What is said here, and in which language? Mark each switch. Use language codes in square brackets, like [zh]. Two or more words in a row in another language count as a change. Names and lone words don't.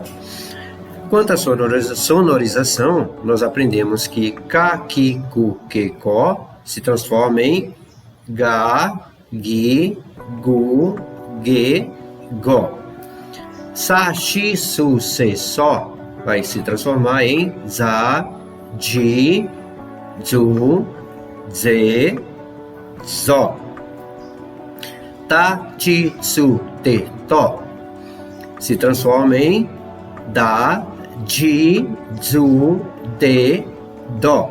[pt] Quanto à sonorização, nós aprendemos que [ja] か、き、く, け、こ [pt] se transforma em [ja] が、ぎ、ぐ、げ、ご. Sa, し、す, せ、そ [pt] vai se transformar em [ja] ざ、じ、ず、ぜ、ぞ. た、ち、す、て、と [pt] se transforma em [ja] Da, じ、ず、で、ど.